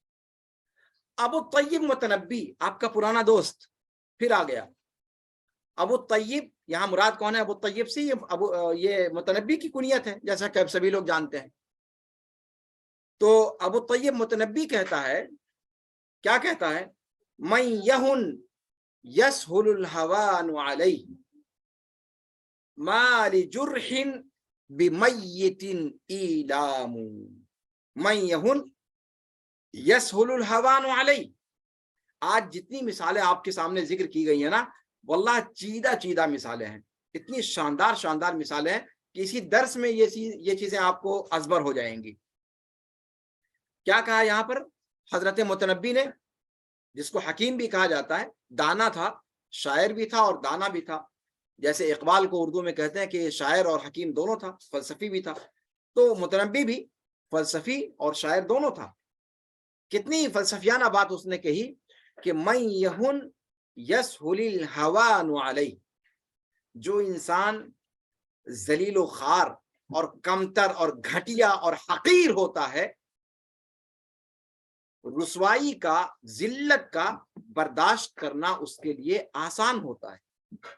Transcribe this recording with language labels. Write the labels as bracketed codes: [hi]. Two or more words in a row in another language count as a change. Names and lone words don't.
[ur] ابو الطیب متنبی، آپ کا پرانا دوست پھر آ گیا. ابو الطیب یہاں مراد کون ہے؟ ابو الطیب سے یہ متنبی کی کنیت ہے، جیسا کہ سبھی لوگ جانتے ہیں. تو ابو الطیب متنبی کہتا ہے، کیا کہتا ہے؟ [ar] من یہن یسہل الہوان علیہ ما لجرح بمیت ایلام. من یہن یسہل الہوان علیہ. [ur] آج جتنی مثالیں آپ کے سامنے ذکر کی گئی ہیں نا، واللہ چیدہ چیدہ مثالیں ہیں، اتنی شاندار شاندار مثالیں ہیں کہ اسی درس میں یہ چیزیں آپ کو ازبر ہو جائیں گی۔ کیا کہا یہاں پر حضرت متنبی نے، جس کو حکیم بھی کہا جاتا ہے، دانا تھا، شاعر بھی تھا اور دانا بھی تھا۔ جیسے اقبال کو اردو میں کہتے ہیں کہ شاعر اور حکیم دونوں تھا، فلسفی بھی تھا، تو متنبی بھی فلسفی اور شاعر دونوں تھا۔ کتنی فلسفیانہ بات اس نے کہی کہ [ar] من یہن یسہل الہوان علیہ، [ur] جو انسان ذلیل و خوار اور کمتر اور گھٹیا اور حقیر ہوتا ہے، رسوائی کا، ذلت کا برداشت کرنا اس کے لیے آسان ہوتا ہے۔